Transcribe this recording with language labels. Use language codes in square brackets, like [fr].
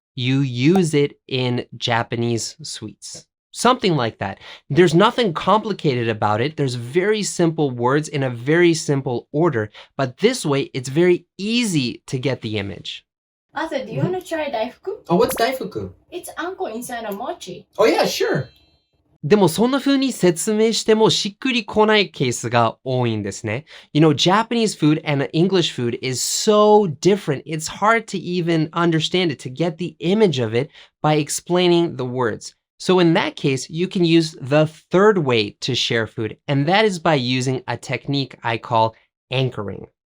[en] You use it in Japanese sweets. Something like that. There's nothing complicated about it. There's very simple words in a very simple order, but this way it's very easy to get the image. Arthur, do you want to try daifuku? Oh, what's daifuku? It's anko inside a mochi. Oh yeah, sure. [ja] でもそんな風に説明してもしっくりこないケースが多いんですね。 [en] Japanese food and English food is so different. It's hard to even understand it, to get the image of it by explaining the words. So in that case, you can use the third way to share food, and that is by using a technique I call anchoring.